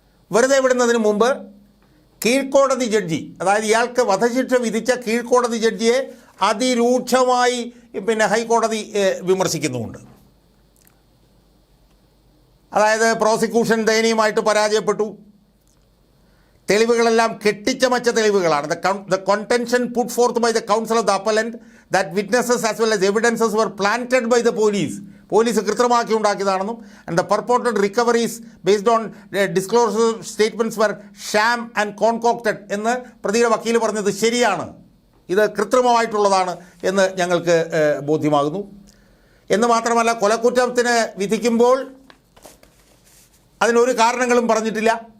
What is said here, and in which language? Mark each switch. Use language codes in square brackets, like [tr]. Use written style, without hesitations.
[ml] വെറുതെ വിടുന്നതിന് മുമ്പ് കീഴ്ക്കോടതി ജഡ്ജി, അതായത് ഇയാൾക്ക് വധശിക്ഷ വിധിച്ച കീഴ്ക്കോടതി ജഡ്ജിയെ അതിരൂക്ഷമായി ഹൈക്കോടതി വിമർശിക്കുന്നുമുണ്ട്. അതായത് പ്രോസിക്യൂഷൻ ദയനീയമായിട്ട് പരാജയപ്പെട്ടു, തെളിവുകളെല്ലാം കെട്ടിച്ചമച്ച തെളിവുകളാണ്. [en] The contention put forth by the counsel of the appellant that witnesses as well as evidences were planted by the police. [ml] Police കൃത്രിമമാക്കി ഉണ്ടാക്കിയതാണെന്നും [en] and the purported recoveries based on disclosure statements were sham and concocted [ml] എന്ന് പ്രതിയുടെ വക്കീൽ പറഞ്ഞത് ശരിയാണ്, ഇത് കൃത്രിമമായിട്ടുള്ളതാണ് എന്ന് ഞങ്ങൾക്ക് ബോധ്യമാകുന്നു. എന്ന് മാത്രമല്ല, കൊലക്കുറ്റത്തിന് വിധിക്കുമ്പോൾ അതിനൊരു കാരണങ്ങളും പറഞ്ഞിട്ടില്ല.